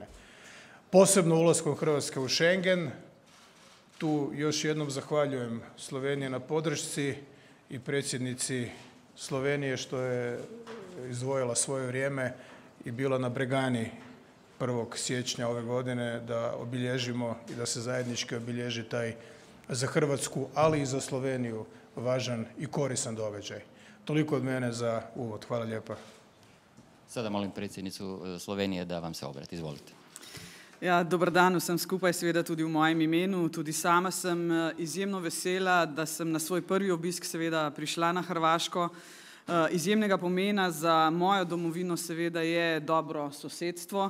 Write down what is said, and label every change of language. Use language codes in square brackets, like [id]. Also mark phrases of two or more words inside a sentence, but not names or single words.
[hr] Posebno ulaskom Hrvatske u Schengen, tu još jednom zahvaljujem Sloveniji na podršci i predsjednici Slovenije što je izdvojila svoje vrijeme i bila na Bregani 1. siječnja ove godine da obilježimo i da se zajednički obilježi taj za Hrvatsku, ali i za Sloveniju važan i koristan događaj. Toliko od mene za uvod. Hvala lijepa. Sada molim predsjednicu Slovenije da vam se obrati. Izvolite. [sl] Ja, dober dan vsem skupaj, seveda tudi v mojem imenu. Tudi sama sem izjemno vesela, da sem na svoj prvi obisk seveda prišla na Hrvaško. Izjemnega pomena za mojo domovino seveda je dobro sosedstvo.